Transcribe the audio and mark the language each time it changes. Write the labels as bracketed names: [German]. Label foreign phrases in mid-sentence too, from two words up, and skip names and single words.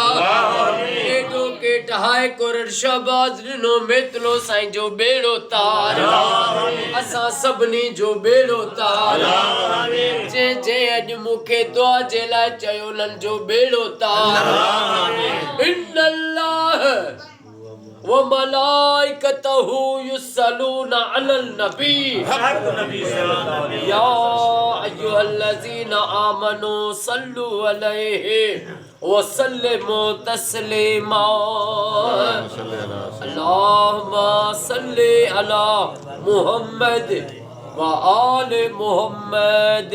[Sindhi] एॾो के टहाए कुर शहबाज़ ॾिनो मेतलो साईं जो बेड़ो तार। असां सभिनी जो बेड़ो तार। जे अॼु मूंखे दुआ जे लाइ चयो उन्हनि जो बेड़ो तार। [Arabic] إن الله وملائكته يصلون على النبي يا أيها الذين آمنوا صلوا عليه وسلموا تسليما. اللهم صل على محمد وآل محمد.